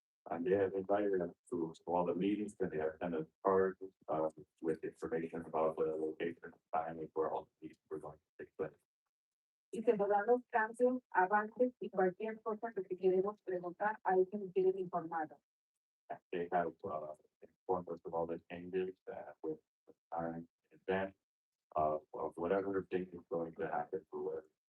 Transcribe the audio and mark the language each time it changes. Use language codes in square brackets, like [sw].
[en] And they have invited us to all the meetings and they have sent us cards with information about the location and timing where all the meetings were going to take place. [es] Y se nos dan los cambios, avances y cualquier cosa que queremos preguntar, ahí se nos tienen informado. [en] They have informed us of all the changes with time in advance of whatever thing is going to happen for